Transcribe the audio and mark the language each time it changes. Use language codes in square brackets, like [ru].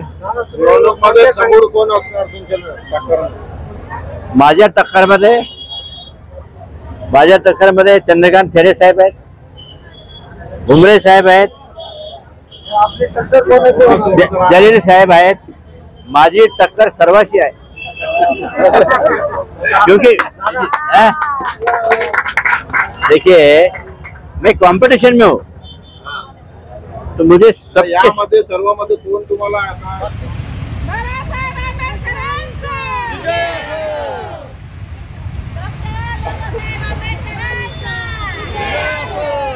[mr] समोर कोण असणार तुमच्या? माझ्या टक्करमध्ये चंद्रकांत खैरे साहेब आहेत, भुमरे साहेब आहेत, जलील साहेब आहेत. माझी टक्कर सर्वाशी आहे. [hi] क्योंकि देखिए मैं कंपटीशन में हूँ, तो मुझे सब [mr] यामध्ये सर्वांमध्ये कोण तुम्हाला आता बाबासाहेब आंबेडकरांचा विजय असो. डॉक्टर बाबासाहेब आंबेडकरांचा विजय असो.